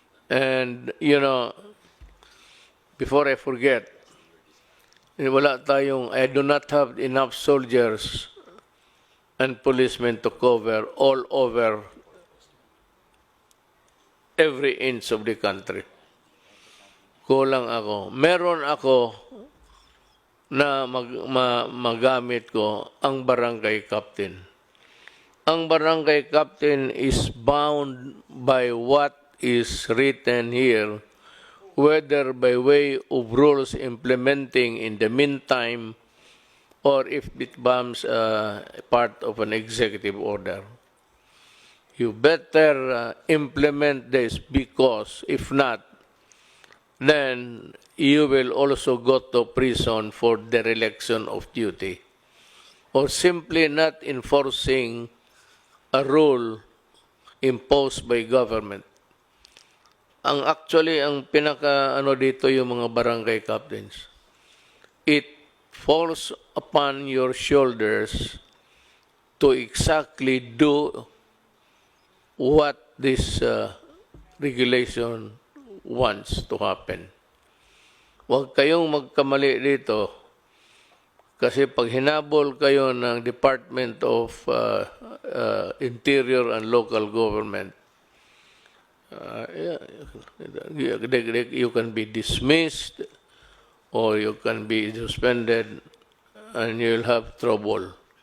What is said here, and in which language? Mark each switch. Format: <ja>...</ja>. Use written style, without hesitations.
<en>And, before I forget, I do not have enough soldiers and policemen to cover all over every inch of the country.</en> <tl>Kulang ako. Meron ako na magamit ko ang barangay captain.</tl> <en>Ang barangay captain is bound by what is written here, whether by way of rules implementing in the meantime or if it becomes part of an executive order. You better implement this because if not, then you will also go to prison for dereliction of duty or simply not enforcing a rule imposed by government.</en> <tl>actually, ang pinaka ano dito yung mga barangay captains.</tl> <en>It falls upon your shoulders to exactly do what this regulation wants to happen.</en> <tl>Huwag kayong magkamali dito kasi pag hinabol kayo ng</tl> <en>Department of Interior and Local Government, you can be dismissed or you can be suspended and you'll have trouble.</en>